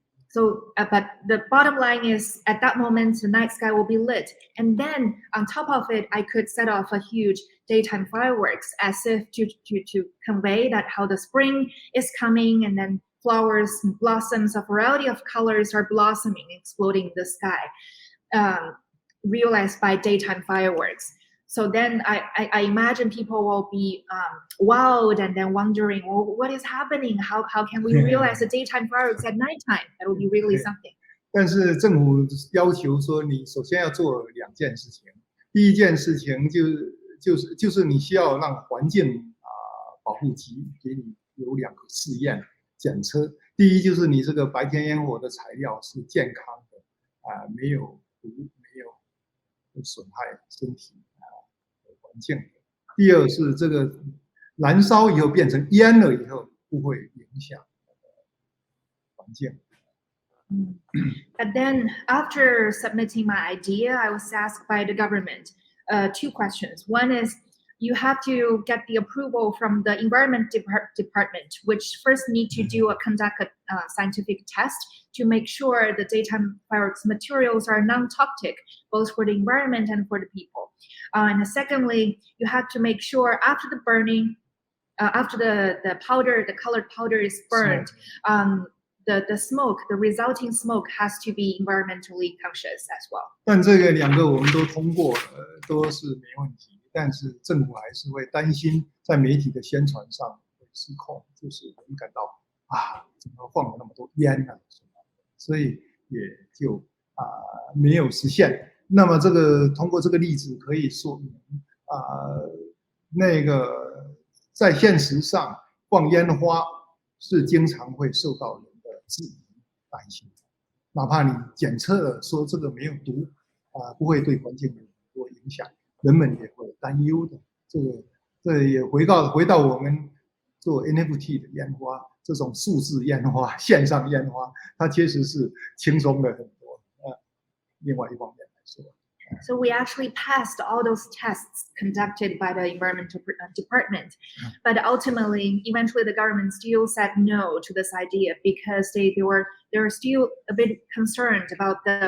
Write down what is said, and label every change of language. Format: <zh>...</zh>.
<en>So, but the bottom line is, at that moment, the night sky will be lit, and then on top of it, I could set off a huge daytime fireworks, as if to convey that how the spring is coming, and then flowers and blossoms, a variety of colors are blossoming, exploding in the sky. Realized by daytime fireworks. So then I imagine people will be wowed and then wondering, well, what is happening? How can we realize the daytime fireworks at nighttime? That will be really something.</en> <zh>但是政府要求说，你首先要做2件事情。第一件事情就是你需要让环境保护局给你有2个试验检测。第一就是你这个白天烟火的材料是健康的没有毒。损害身体环境。第二是这个燃烧以后变成烟了以后，不会影响环境。</zh> <en>But then, after submitting my idea, I was asked by the government 2 questions. One is, you have to get the approval from the environment department, which first need to conduct a scientific test to make sure the daytime fireworks materials are non-toxic, both for the environment and for the people. And secondly, you have to make sure after the burning, after the powder, the colored powder is burned, the smoke, the resulting smoke has to be environmentally conscious as well.</en> <zh>但这个2个我们都通过了，都是没问题。但是政府还是会担心在媒体的宣传上会失控，就是我们感到怎么放了那么多烟啊，所以也就没有实现。那么通过这个例子可以说明那个在现实上放烟花是经常会受到人的质疑担心，哪怕你检测了说这个没有毒不会对环境有很多影响。人们也会担忧的，这也回到我们做 NFT 的烟花，这种数字烟花、线上烟花，它确实是轻松了很多。另外一方面来说。</zh> <en>So we actually passed all those tests conducted by the environmental department, but eventually the government still said no to this idea because they were still a bit concerned about</en>